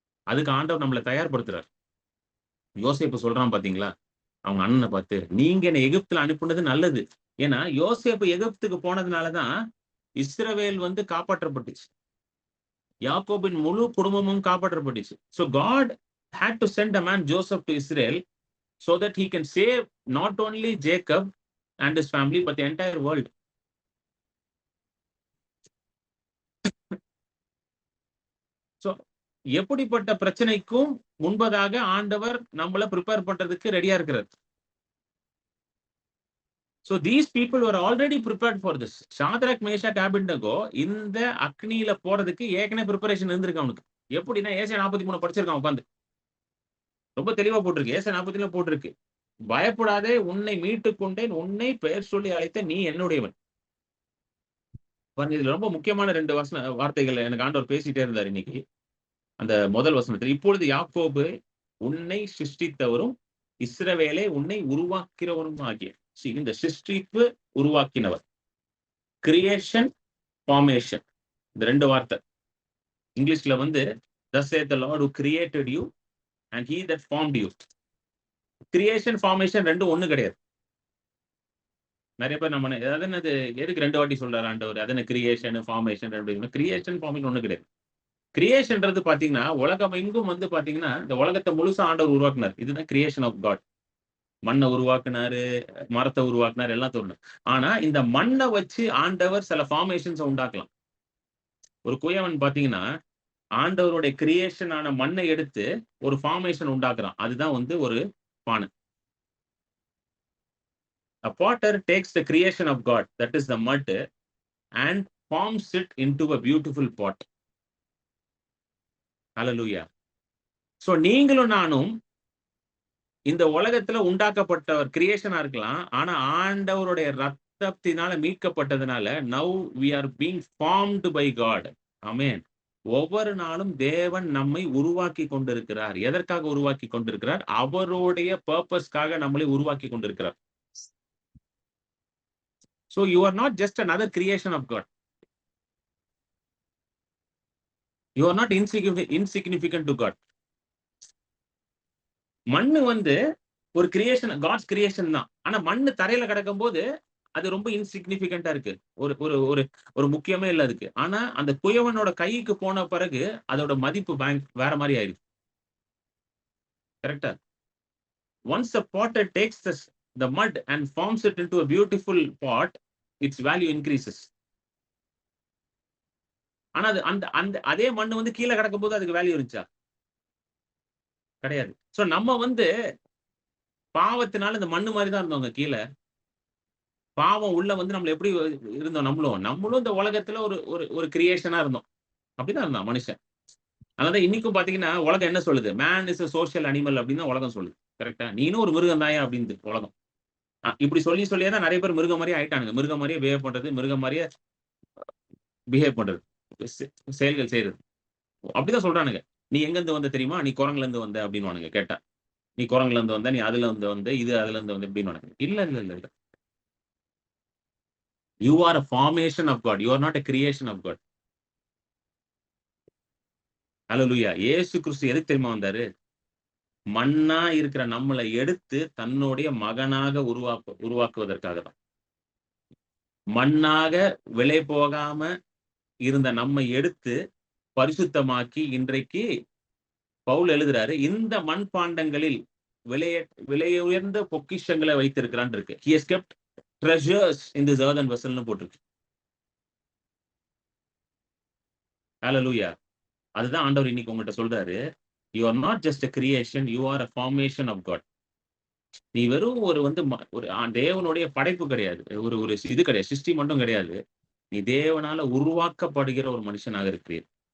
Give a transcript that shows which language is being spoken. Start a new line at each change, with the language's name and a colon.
Tamil: அதுக்கு ஆண்டவர் நம்மளை தயார்படுத்துறாரு. யோசேப்பு சொல்றான் பாத்தீங்களா, அவங்க அண்ணனை பார்த்து, நீங்க என்னை எகிப்துல அனுப்புனது நல்லது. ஏன்னா யோசேப்பு எகிப்துக்கு போனதுனாலதான் இஸ்ரவேல் வந்து காப்பாற்றப்பட்டுச்சு. யாக்கோபின் முழு குடும்பமும் காப்பாற்றப்பட்டுச்சு.
English: So God had to send a man Joseph to Israel so that he can save not only Jacob and his family but the entire world.
Tamil: So எப்படிப்பட்ட பிரச்சனைக்கும் முன்பதாக ஆண்டவர் நம்மள ப்ரிப்பேர் பண்றதுக்கு ரெடியா இருக்கிறார்.
English: So these people were already prepared for this.
Tamil: Shadrach, Meshach, Abednego இந்த அக்னியில போறதுக்கு ஏற்கனவே ப்ரிப்பரேஷன் இருந்திருக்கு அவனுக்கு. எப்படின்னா ஏசாயா 43 படிச்சிருக்கான் உட்கார்ந்து. ரொம்ப தெளிவா போட்டிருக்கு. ஏசாயா 43 போட்டிருக்கு. பயப்படாதே, உன்னை மீட்டுக் கொண்டேன், உன்னை பெயர் சொல்லி அழைத்த நீ என்னுடையவன். பாருங்க, இதுல ரொம்ப முக்கியமான 2 வார்த்தைகள் எனக்கு ஆண்டவர் பேசிட்டே இருந்தார் இன்னைக்கு. அந்த முதல் வசனத்தில், இப்பொழுது யாக்கோபு உன்னை சிருஷ்டித்தவரும் இஸ்ரவேலை உன்னை உருவாக்கிறவரும் ஆகிய. இந்த சிருஷ்டிப்பு, உருவாக்கினவர், கிரியேஷன், ஃபார்மேஷன், இந்த 2 வார்த்தை இங்கிலீஷ்ல வந்து
English: thus saith the Lord who created you and he that formed you.
Tamil: Creation, formation ரெண்டும் ஒண்ணு கிடையாது. நிறைய பேர் நம்ம என்னது எதுக்கு 2 வாட்டி சொல்றாரு ஆண்டவர், அது என்ன கிரியேஷன் ஃபார்மேஷன் ரெண்டு. கிரியேஷன் ஃபார்மேஷன் ஒண்ணு கிடையாது. கிரியேஷன்ன்றது பாத்தீங்கன்னா உலகம் எங்கும் வந்து பாத்தீங்கன்னா இந்த உலகத்தை முழுசா ஆண்டவர் உருவாக்குனார். இதுதான் கிரியேஷன் ஆஃப் காட். மண்ணை உருவாக்குனாரு, மரத்தை உருவாக்குனாரு, எல்லாம் தோணும். ஆனா இந்த மண்ணை வச்சு ஆண்டவர் சில ஃபார்மேஷன்ஸ் உண்டாக்கலாம். ஒரு குயவன் பாத்தீங்கன்னா ஆண்டவருடைய கிரியேஷனான மண்ணை எடுத்து ஒரு ஃபார்மேஷன் உண்டாக்குறான். அதுதான் வந்து ஒரு பானை.
English: A potter takes the creation of God, that is the mud, and forms it into a beautiful pot. Hallelujah.
Tamil: So நீங்களும் நானும் இந்த உலகத்துல உண்டாக்கப்பட்டவர் கிரியேஷனா இருக்கலாம். ஆனா ஆண்டவருடைய ரத்தத்தினால மீட்கப்பட்டதுனால
English: now we are being formed by God. Amen.
Tamil: ஒவ்வொரு நாளும் தேவன் நம்மை உருவாக்கி கொண்டிருக்கிறார். எதற்காக உருவாக்கி கொண்டிருக்கிறார்? அவருடைய பர்பஸ்க்காக நம்மளை உருவாக்கி கொண்டிருக்கிறார்.
English: So you are not just another creation of God. You are not insignificant to God.
Tamil: மண்ணு வந்து ஒரு கிரியேஷன், காட்ஸ் கிரியேஷன் தான். ஆனா மண்ணு தரையில கிடக்கும் போது அது ரொம்ப இன்சிக்னிபிகண்டா இருக்கு. ஒரு ஒரு ஒரு ஒரு முக்கியமே இல்லை அதுக்கு. ஆனா அந்த குயவனோட கைக்கு போன பிறகு அதோட மதிப்பு வேற மாதிரி ஆயிருக்கு. கரெக்டா?
English: Once the potter takes the mud and forms it into a beautiful pot, its value increases.
Tamil: ஆனா அது அந்த அதே மண்ணு வந்து கீழே கிடக்கும் போது அதுக்கு வேல்யூ இருந்துச்சா? கிடையாது. சோ நம்ம வந்து பாவத்தினால இந்த மண்ணு மாதிரி தான் இருந்தோங்க. கீழே பாவம் உள்ள வந்து நம்மள எப்படி இருந்தோம்? நம்மளும் இந்த உலகத்துல ஒரு ஒரு கிரியேஷனா இருந்தோம். அப்படிதான் இருந்தான் மனுஷன். அதனால இன்னைக்கும் பாத்தீங்கன்னா உலகம் என்ன சொல்லுது?
English: man is a social animal
Tamil: அப்படின்னு உலகம் சொல்லுது. கரெக்டா? நீனும் ஒரு மிருகம் தாயா அப்படின்னு உலகம். இப்படி சொல்லியே தான் நிறைய பேர் மிருகம் மாதிரியே ஆயிட்டானுங்க. மிருகம் மாதிரியே பிஹேவ் பண்றது, மிருகம் மாதிரியே பிஹேவ் பண்றது, செயல்கள் செய்யறது. அப்படிதான் சொல்றானுங்க. நீ எங்க இருந்து வந்த தெரியுமா? நீ குரங்குல இருந்து வந்த அப்படின்னு கேட்டா. நீ குரங்குல இருந்து வந்த, நீ அதுல இருந்து வந்த, இது அதுல இருந்து வந்து அப்படின்னு. இல்ல.
English: You are a formation of God. You are not a creation of God.
Tamil: Hallelujah. இயேசு கிறிஸ்து எதுக்கு தெரியுமா வந்தாரு? மண்ணா இருக்கிற நம்மளை எடுத்து தன்னுடைய மகனாக உருவாக்குவதற்காக தான். மண்ணாக விலை போகாம இருந்த நம்மை எடுத்து பரிசுத்தமாக்கி இன்றைக்கு பவுல் எழுதுறாரு, இந்த மண்பாண்டங்களில் விலையுயர்ந்த பொக்கிஷங்களை வைத்திருக்கிறான் இருக்கு.
English: He has kept treasures in this earthen vessel
Tamil: னு போட்டிருக்கு.
English: Hallelujah.
Tamil: அதுதான் ஆண்டவர் இன்னைக்கு உங்கள்கிட்ட சொல்றாரு.
English: You are not just a creation, you are a formation of God.
Tamil: நீ வெறும் ஒரு தேவனுடைய படைப்பு கிடையாது. ஒரு இது கிடையாது, சிருஷ்டி மட்டும் கிடையாது. நீ தேவனால உருவாக்கப்படுகிற ஒரு மனுஷனாக இருக்கிறீர்.